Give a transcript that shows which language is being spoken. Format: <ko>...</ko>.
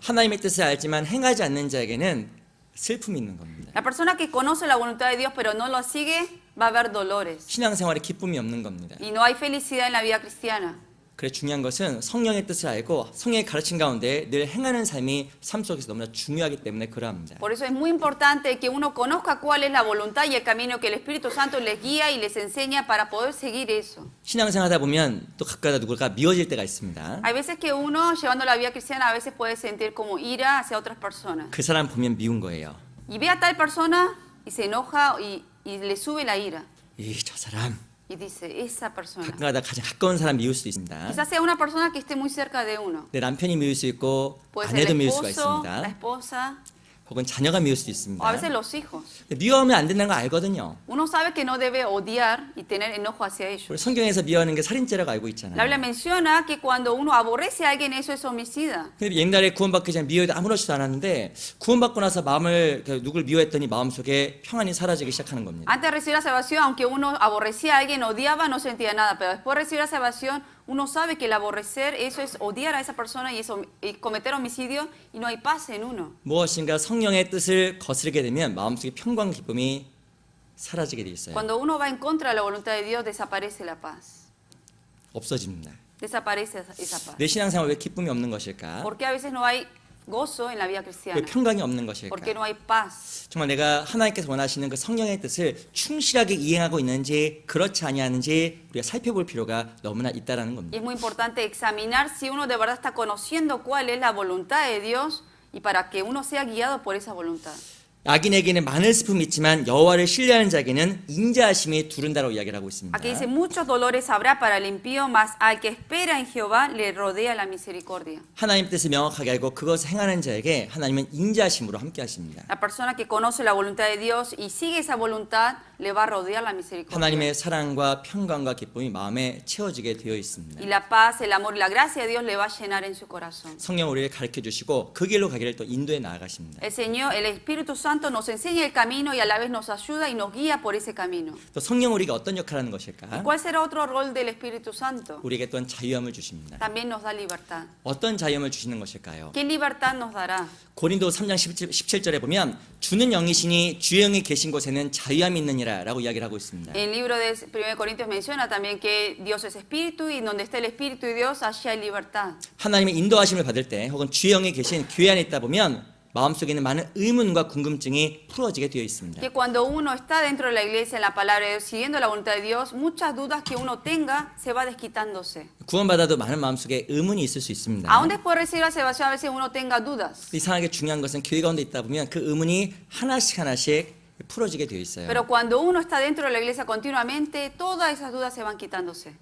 <ko>하나님의 뜻을 알지만 행하지 않는 자에게는 슬픔이 있는 겁니다.</ko> <es>La persona que conoce la voluntad de Dios pero no lo sigue va a haber dolores.</es> <ko>신앙생활에 기쁨이 없는 겁니다.</ko> <es>Y no hay felicidad en la vida cristiana.</es> <ko>그래 중요한 것은 성령의 뜻을 알고 성령의 가르침 가운데 늘 행하는 삶이 삶 속에서 너무나 중요하기 때문에 그러합니다.</ko> <es>Por eso es muy importante que uno conozca cuál es la voluntad y el camino que el Espíritu Santo les guía y les enseña para poder seguir eso.</es> <ko>신앙생활하다 보면 또 가끔가다 누굴까 미워질 때가 있습니다.</ko> <es>Hay veces que uno, llevando la vida cristiana, a veces puede sentir como ira hacia otras personas.</es> <ko>그 사람 보면 미운 거예요.</ko> <es>Y ve a tal persona y se enoja y le sube la ira.</es> <ko>저 사람</ko> <es>Y dice, esa persona.</es> <ko>가끔가다 가장 가까운 사람 미울 수도 있습니다.</ko> <es>Quizás sea una persona que esté muy cerca de uno.</es> <ko>내 남편이 미울 수 있고</ko> <es>Puede ser</es> <ko>아내도</ko> <es>el</es> <ko>미울 수가</ko> <es>esposo, la</es> <ko>있습니다.</ko> <es>esposa,</es> <ko>혹은 자녀가 미울 수도</ko> <es>o a</es> <ko>있습니다.</ko> <es>veces los hijos.</es> <ko>미워하면 안 된다는 거 알거든요.</ko> <es>Uno sabe que no debe odiar y tener enojo hacia ellos.</es> <ko>우리 성경에서 미워하는 게 살인죄라고 알고</ko> <es>La</es> <ko>있잖아요.</ko> <es>Biblia menciona que cuando uno aborrece a alguien, eso es homicida.</es> <ko>근데 옛날에 구원받기 전에 미워해도 아무렇지도 않았는데 구원받고 나서 마음을 누굴 미워했더니 마음속에 평안이 사라지기 시작하는 겁니다.</ko> <es>Antes de recibir la salvación, aunque uno aborrecía a alguien, odiaba, no sentía nada. Pero después de recibir la salvación, uno sabe que el aborrecer, eso es odiar a esa persona y cometer homicidio y no hay paz en uno.</es> <ko>무엇인가 성령의 뜻을 거스르게 되면 마음속에 평강 기쁨이 사라지게 돼 있어요.</ko> <es>Cuando uno va en contra de la voluntad de Dios, desaparece la paz.</es> <ko>없어집니다.</ko> <es>Desaparece esa paz.</es> <ko>내 신앙생활 왜 기쁨이 없는 것일까?</ko> <es>¿Por qué a veces no hay gozo en la vida cristiana?</es> <ko>평강이 없는</ko> <es>¿Por qué no hay paz?</es> <ko>정말 내가 하나님께서 원하시는 그 성령의 뜻을 충실하게 이행하고 있는지 그렇지 아니하는지 우리가 살펴볼 필요가 너무나 있다라는</ko> <es>Y</es> <ko>겁니다.</ko> <es>es muy importante examinar si uno de verdad está conociendo cuál es la voluntad de Dios y para que uno sea guiado por esa voluntad.</es> <ko>악인에게는 많은 슬픔이 있지만 여호와를 신뢰하는 자에게는 인자하심이 두른다고 이야기를 하고 있습니다.</ko> <es>Aquí dice, muchos dolores habrá para el impío, mas al que espera en Jehová le rodea la misericordia.</es> <ko>하나님 뜻을 명확하게 알고 그것을 행하는 자에게 하나님은 인자하심으로 함께 하십니다.</ko> <es>La persona que conoce la voluntad de Dios y sigue esa voluntad le va a rodear la misericordia.</es> <ko>하나님의 사랑과 평강과 기쁨이 마음에 채워지게 되어 있습니다.</ko> <es>Y la paz, el amor y la gracia de Dios le va a llenar en su corazón.</es> <ko>성령 우리를 가르쳐 주시고 그 길로 가기를 또 인도해 나아가십니다.</ko> <es>El Señor, el Espíritu Santo nos enseña el camino y a la vez nos ayuda y nos guía por ese camino.</es> <ko>또 성령 우리가 어떤 역할을 하는 것일까?</ko> <es>¿Cuál será otro rol del Espíritu Santo?</es> <ko>우리에게 또한 자유함을 주십니다.</ko> <es>También nos da libertad.</es> <ko>어떤 자유함을 주시는 것일까요?</ko> <es>¿Qué libertad nos dará?</es> <ko>고린도 3장 17절에 보면 주는 영이시니 주의 영이 계신 곳에는 자유함이 있느니라 라고 이야기를 하고 있습니다.</ko> <es>El libro de 1 Corintios menciona también que Dios es espíritu y donde está el espíritu de Dios, allí hay libertad.</es> <ko>하나님의 인도하심을 받을 때 혹은 주의 영이 계신 교회 안에 있다 보면 마음속에 있는 많은 의문과 궁금증이 풀어지게 되어 있습니다.</ko> <es>Que cuando uno está dentro de la iglesia, en la palabra de Dios, siguiendo la voluntad de Dios, muchas dudas que uno tenga se va desquitándose.</es> <ko>구원받아도 많은 마음속에 의문이 있을 수 있습니다.</ko> <es>Aún después de recibir la salvación, a veces uno tenga dudas.</es> <ko>이상하게 중요한 것은 교회 가운데 있다 보면 그 의문이 하나씩 풀어지게 되어 있어요.</ko> <es>Pero cuando uno está dentro de la iglesia continuamente, todas esas dudas se van quitándose.</es>